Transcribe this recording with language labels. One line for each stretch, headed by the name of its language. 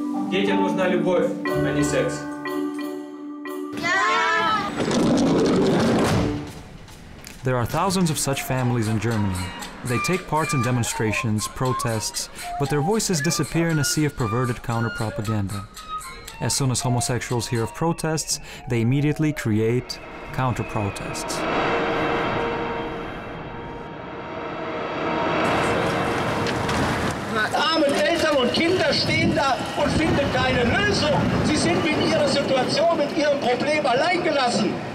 Russian: Детям нужна любовь, а не секс.
English: There are thousands of such families in Germany. They take part in demonstrations, protests, but their voices disappear in a sea of perverted counter-propaganda. As soon as homosexuals hear of protests, they immediately create counter-protests.
German: Arme Eltern und Kinder stehen da und finden keine Lösung. Sie sind mit ihrer Situation, mit ihrem Problem alleingelassen.